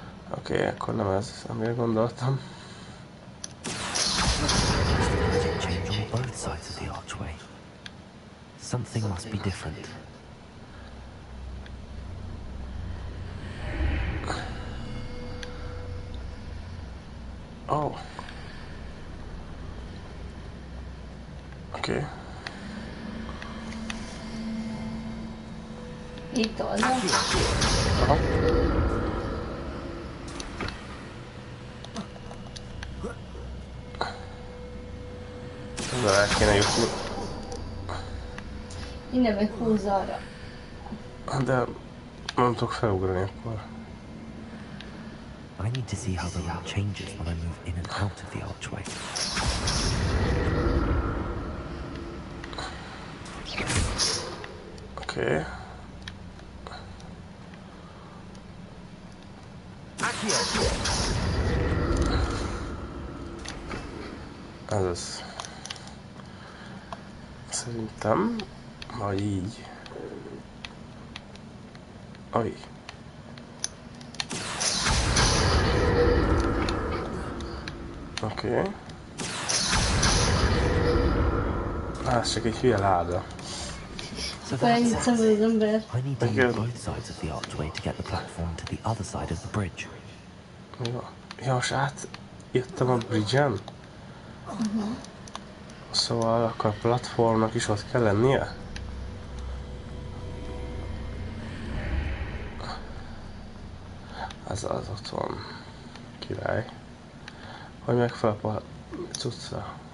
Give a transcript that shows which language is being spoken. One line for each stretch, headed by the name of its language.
Hungarian: Oké, akkor nem ez, amire gondoltam.
English: Change on both sides of the archway. Something must be different. Oh.
Hungarian: Oké. Itt oldal. Aha. Ezzel el kéne jutni. Innen meg húzza arra. De nem tudok felugrani akkor.
English: I need to see how the route changes when I move in and out of the archway.
Hungarian: Oké. Ez az. Szerintem majd így. Aj. Oké. Ez csak egy hülye láda.
English: So that's it. I need to use both sides of the archway to get the platform to the other side of the bridge.
Hungarian: Ja, most átjöttem a bridge-en? Szóval akkor a platformnak is ott kell lennie? Az ott van. Király. Hogy meg fel a cucca.